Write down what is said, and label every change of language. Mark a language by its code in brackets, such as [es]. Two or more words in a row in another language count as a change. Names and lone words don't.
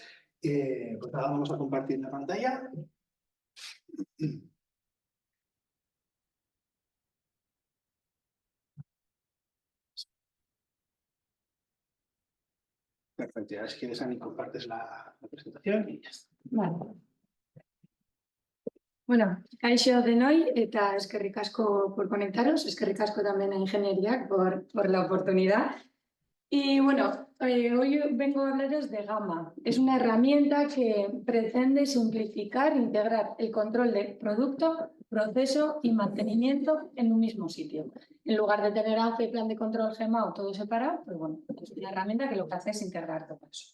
[es] Pues nada, vamos a compartir la pantalla. Perfecto, ahora si quieres, Ani, compartes la presentación y ya está. Vale. Bueno, [eu] kaixo denoi eta eskerrik asko [es] por conectaros, [eu] eskerrik asko [es] también a Ingeniería por la oportunidad. Y bueno, hoy vengo a hablaros de Gamma. Es una herramienta que pretende simplificar e integrar el control de producto, proceso y mantenimiento en un mismo sitio. En lugar de tener AFE, plan de control, GMAO, todo separado, pues bueno, es una herramienta que lo que hace es integrar todo eso.